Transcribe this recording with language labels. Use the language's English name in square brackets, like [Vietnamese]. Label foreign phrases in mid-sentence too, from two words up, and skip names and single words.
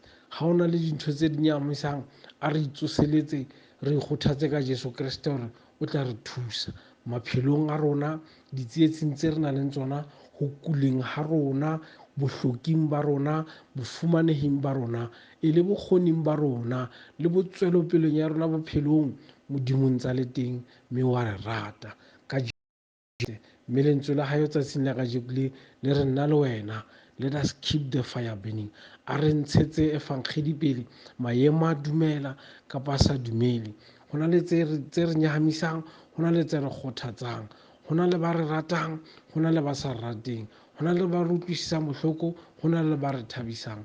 [Southern Sotho] Ha ona le dintho tse di nyamisang, a re itsoseletse, re ikgothatse ka Jesu Kriste hore o tla re thusa maphelong a rona, ditsietsing tse re nang le tsona, ho kuleng ha rona, bohloking ba rona, bofumanehing ba rona, e le bokgoning ba rona le botswelopeleng ya rona bophelong. Modimo ntsa le teng, mme wa re rata ka mme lentswe la hae tsatsing la kajeko le re nna le wena, [English] let us keep the fire burning. [Southern Sotho] A re ntshetse evangeli pele, maemo a dumela kapa a sa dumele. Ho na le tse re nyahamisang, ho na le tse re kgothatsang, ho na le ba re ratang, ho na le ba sa rateng, ho na le ba re utlwisisang bohloko, ho na le ba re thabisang.